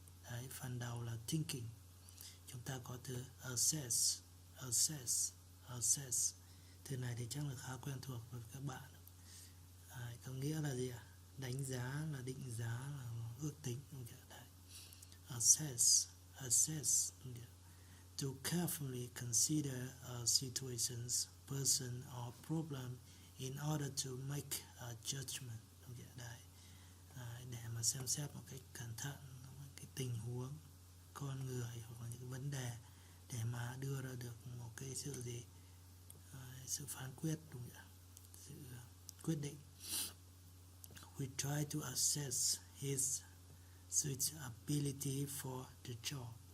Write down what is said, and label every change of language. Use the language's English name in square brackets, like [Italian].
[Vietnamese] Đấy, phần đầu là Thinking. Chúng ta có từ assess. Từ này thì chắc là khá quen thuộc với các bạn. Có nghĩa là gì ạ? Đánh giá, là định giá, là ước tính. Đấy. Assess. [English] To carefully consider a situations, person or problem in order to make a judgment. [Vietnamese] Đấy. Để mà xem xét một cách cẩn thận cái tình huống, con người hoặc là những cái vấn đề để mà đưa ra được một cái sự gì, sự phán quyết, đúng không? Sự quyết định. [English] We try to assess his suitability for the job.